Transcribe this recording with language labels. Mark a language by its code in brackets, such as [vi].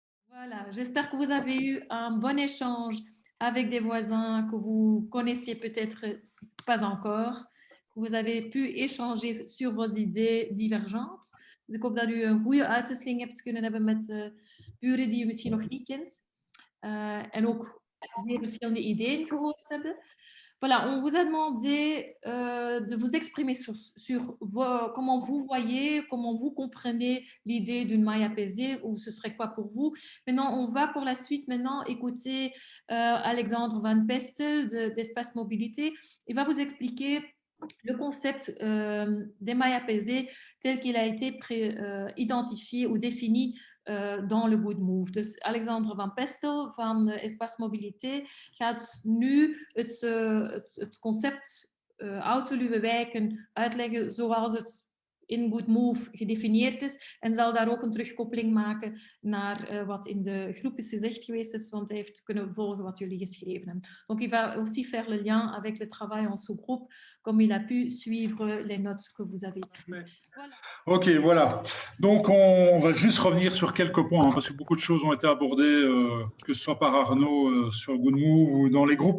[fr] Voilà, j'espère que vous avez eu un bon échange avec des voisins que vous connaissiez peut-être pas encore, que vous avez pu échanger sur vos idées divergentes. [nl] Dus ik hoop dat u een goede uitwisseling hebt kunnen hebben met buren die u misschien nog niet kent. En ook zeer verschillende ideeën gehoord hebben. [fr] Voilà, on vous a demandé de vous exprimer sur comment vous voyez, comment vous comprenez l'idée d'une maille apaisée, ou ce serait quoi pour vous. Maintenant, on va pour la suite maintenant écouter Alexandre Van Pestel d'Espace Mobilité. Il va vous expliquer le concept des mailles apaisées tel qu'il a été identifié ou défini dans le Good Move. [nl] Dus Alexandre Van Pestel van Espace Mobilité gaat nu het concept autoluwe uitleggen zoals het in Good Move gedefinieerd is en zal daar ook een terugkoppeling maken naar wat in de groep is gezegd geweest is, want hij heeft kunnen volgen wat jullie geschreven hebben. [fr] Donc il va aussi faire le lien avec le travail en sous-groupe, comme il a pu suivre les notes que vous avez prises. Voilà. Ok, voilà. Donc, on va juste revenir sur quelques points, parce que beaucoup de choses ont été abordées, que ce soit par Arnaud sur Good Move ou dans les groupes.